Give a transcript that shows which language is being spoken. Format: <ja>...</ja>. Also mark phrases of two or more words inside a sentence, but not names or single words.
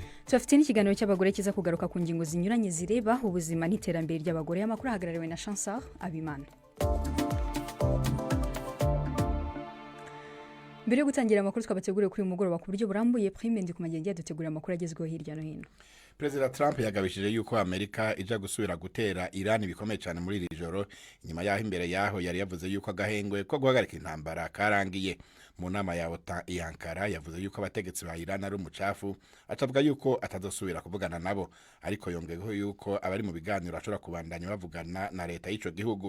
<rn>Tufite n'ikiganiro cy'abagore kiza kugaruka ku ngingo zinyuranye zireba ubuzima n'iterambere ry'abagore. Amakuru ahagarariwe na Chancellor Abimana. Mbere yo gutangira amakuru twabateguriye kuri uyu mugoroba ku buryo burambuye, Prime ndi kumagenge yadutegurira amakuru agezweho hirya no hino. President Trump yagabishije yuko Amerika ija gusubira gutera Iran bikomeye cyane muri iri joro, inyuma yaho imbere yaho yari yavuze yuko agahengwe ko guhagarika intambara karangiye. Mu nama ya OTAN i Ankara yavuze yuko abategetsi ba Iran ari umucafu, atavuga yuko atazosubira kuvugana nabo, ariko yongeyeho yuko abari mu biganiro ashobora kubandanya bavugana na leta y'ico gihugu.</rn>